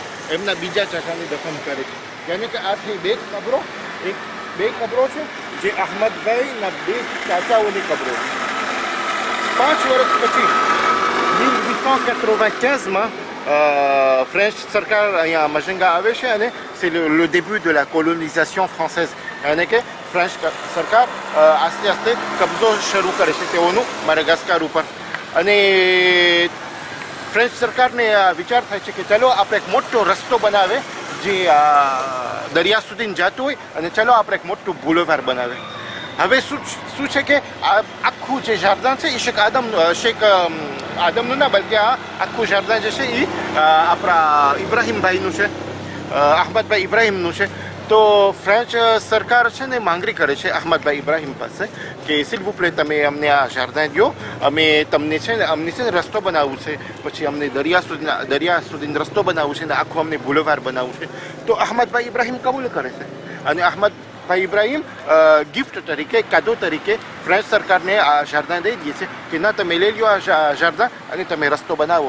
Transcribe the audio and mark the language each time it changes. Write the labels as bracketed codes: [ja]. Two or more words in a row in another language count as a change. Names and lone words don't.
[gu] એમના બીજા ચાચાને દફન કરે છે. યાને કે આ થઈ બે કબરો છે જે અહમદભાઈના બે ચાચાઓની કબરો છે. 5 વર્ષ પછી 1895માં ફ્રેન્ચ સરકાર અહીંયા મઝેંગા આવે છે અને [fr] c'est le début de la colonisation française. [gu] યાને કે ફ્રેન્ચ સરકાર આસ્તે આસ્તે કબજો શરૂ કરે છે તેઓનું માડાગાસ્કર ઉપર. અને ફ્રેન્ચ સરકારને વિચાર થાય છે કે ચલો આપણે એક મોટો રસ્તો બનાવે જે દરિયા સુધી જતું હોય અને ચલો આપણે એક મોટું બુલેવાર બનાવે. હવે શું છે કે આખું જે જારદાન છે એ શેખ આદમનું ના બલકે આખું જારદાન જે છે એ આપણા ઇબ્રાહિમભાઈનું છે, અહમદભાઈ ઇબ્રાહિમનું છે. તો ફ્રેન્ચ સરકાર છે ને માંગણી કરે છે અહમદભાઈ ઇબ્રાહિમ પાસે કે [fr] s'il vous plaît [gu] તમે અમને આ જારદાન દો, અમને છે ને રસ્તો બનાવવું છે, પછી અમને દરિયા સુધી રસ્તો બનાવવું છે ને આખું અમને બુલેવાર બનાવવું છે. તો અહમદભાઈ ઇબ્રાહિમ કબૂલ કરે છે અને અહમદભાઈ ઇબ્રાહિમ ગિફ્ટ તરીકે, કાદો તરીકે ફ્રેન્ચ સરકારને આ જારદાન દઈ દે છે કે ના તમે લઈ લો આ જારદાન અને તમે રસ્તો બનાવો.